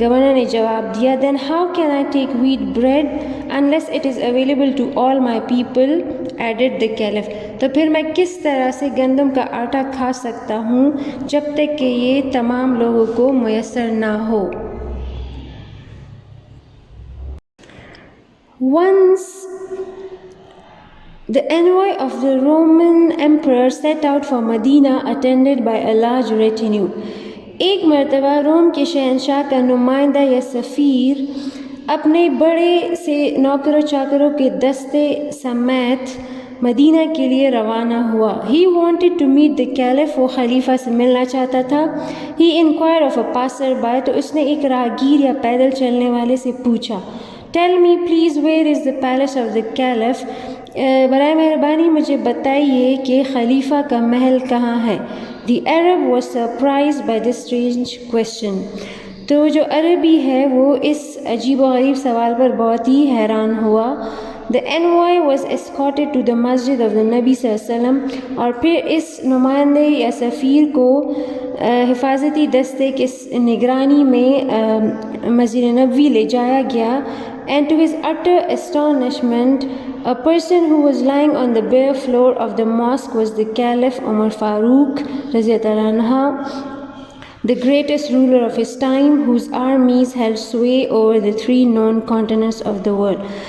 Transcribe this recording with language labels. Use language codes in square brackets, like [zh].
[ur] Governor نے جواب دیا, [en] Then how can I take wheat bread unless it is available to all my people? Added the caliph. [ur] تو پھر میں کس طرح سے گندم کا آٹا کھا سکتا ہوں جب تک کہ یہ تمام لوگوں کو میسر نہ ہو. [en] Once the envoy of the Roman emperor set out for Medina attended by a large retinue. [ur] ایک مرتبہ روم کے شہنشاہ کا نمائندہ یا سفیر اپنے بڑے سے نوکر و چاکروں کے دستے سمیت مدینہ کے لیے روانہ ہوا. [en] He wanted to meet the caliph. [ur] وہ خلیفہ سے ملنا چاہتا تھا. [en] He inquired of a passer-by. [ur] تو اس نے ایک راہگیر یا پیدل چلنے والے سے پوچھا, [en] Tell me please, where is the palace of the caliph? [ur] برائے مہربانی مجھے بتائیے کہ خلیفہ کا محل کہاں ہے. [en] The Arab was surprised by this strange question. [ur] تو جو عربی ہے وہ اس عجیب و غریب سوال پر بہت ہی حیران ہوا. [en] The envoy was escorted to the masjid of the Nabi صلی اللہ علیہ وسلم. [ur] اور پھر اس نمائندے یا سفیر کو حفاظتی دستے کی نگرانی میں مسجد نبوی لے جایا گیا. [en] And to his utter astonishment, a person who was lying on the bare floor of the mosque was the Caliph Umar Farooq Radiyallahu anhu, the greatest ruler of his time, whose armies held sway over the 3 known continents of the world.